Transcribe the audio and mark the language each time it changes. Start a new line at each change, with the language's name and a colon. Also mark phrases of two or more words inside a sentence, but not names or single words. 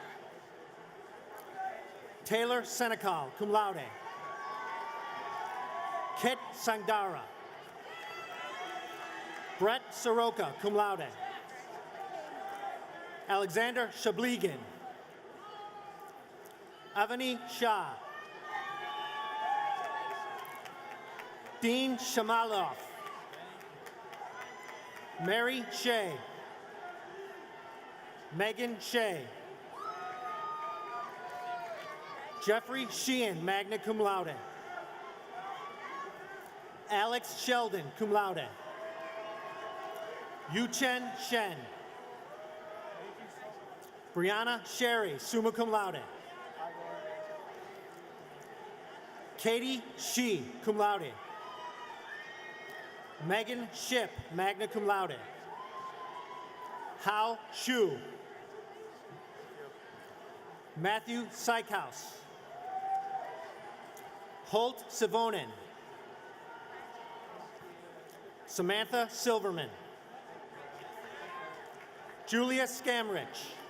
English: Taylor Senecal,
Latin: cum laude.
English: Kit Sangdara. Brett Soroka,
Latin: cum laude.
English: Alexander Shabligin. Avani Shah. Dean Shamaloff. Mary Shea. Megan Shea. Jeffrey Sheehan,
Latin: magna cum laude.
English: Alex Sheldon,
Latin: cum laude.
English: Yuchen Shen. Brianna Sherry,
Latin: summa cum laude.
English: Katie Shee,
Latin: cum laude.
English: Megan Ship,
Latin: magna cum laude.
English: Hao Shu. Matthew Sykehouse. Holt Savonin. Samantha Silverman. Julia Scamrich.